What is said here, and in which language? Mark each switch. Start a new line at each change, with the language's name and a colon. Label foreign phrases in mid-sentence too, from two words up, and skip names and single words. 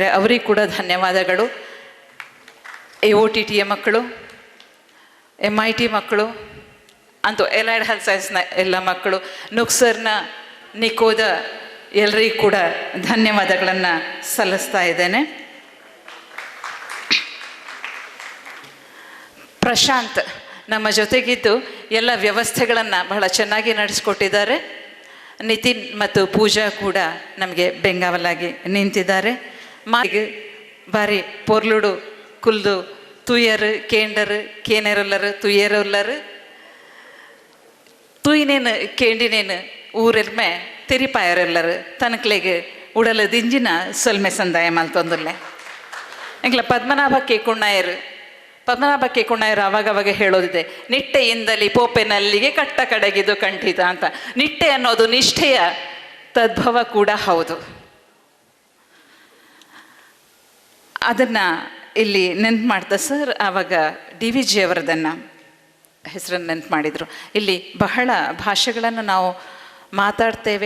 Kannada: ಅವರಿಗೂ ಕೂಡ ಧನ್ಯವಾದಗಳು. AOTTಯ ಮಕ್ಕಳು, MIT ಮಕ್ಕಳು, ಅಂತೂ
English: allied health science
Kannada: ಎಲ್ಲ ಮಕ್ಕಳು, ನುಕ್ಸರ್ನ ನಿಕೋದ ಎಲ್ಲರಿಗೂ ಕೂಡ ಧನ್ಯವಾದಗಳನ್ನು ಸಲ್ಲಿಸ್ತಾ ಇದ್ದೇನೆ. ಪ್ರಶಾಂತ್ ನಮ್ಮ ಜೊತೆಗಿದ್ದು ಎಲ್ಲ ವ್ಯವಸ್ಥೆಗಳನ್ನು ಬಹಳ ಚೆನ್ನಾಗಿ ನಡೆಸಿಕೊಟ್ಟಿದ್ದಾರೆ. ನಿತಿನ್ ಮತ್ತು ಪೂಜಾ ಕೂಡ ನಮಗೆ ಬೆಂಗಾವಲಾಗಿ ನಿಂತಿದ್ದಾರೆ.
Tulu: ಬಾರಿ ಪೊರ್ಲುಡು ಕುಲ್ದು ತುಯ್ಯರು ಕೇಂಡರು ಕೇನೆರೊಲ್ಲರು ತುಯ್ಯರೊಲ್ಲರು ತುಯ್ನೇನು ಕೇಂಡಿನೇನು ಊರೆಲ್ಮೆ ತಿರಿಪಾಯರೆಲ್ಲರು ತನಕ್ಲೆಗೆ ಉಡಲ ದಿಂಜಿನ ಸೊಲ್ಮೆ ಸಂದಾಯ ಮಲ್ತೊಂದುಲ್ಲೆ ಎಂಗ್ಲ ಪದ್ಮನಾಭ ಕೇಕುಣ್ಣಯ್ಯರು
Kannada: ಅವಾಗವಾಗ ಹೇಳೋದಿದೆ,
Tulu: ನಿಟ್ಟೆಯಿಂದಲಿ ಪೋಪೆನಲ್ಲಿಗೆ ಕಟ್ಟ ಕಡೆಗಿದು ಕಂಠಿತ ಅಂತ.
Kannada: ನಿಟ್ಟೆ ಅನ್ನೋದು ನಿಷ್ಠೆಯ ತದ್ಭವ ಕೂಡ ಹೌದು. ಅದನ್ನು ಇಲ್ಲಿ ನೆನ್ಪು ಮಾಡ್ತಾ ಸರ್ ಆವಾಗ DVG ಅವರದನ್ನು ಹೆಸರನ್ನು ನೆನ್ಪು ಮಾಡಿದರು. ಇಲ್ಲಿ ಬಹಳ ಭಾಷೆಗಳನ್ನು ನಾವು ಮಾತಾಡ್ತೇವೆ.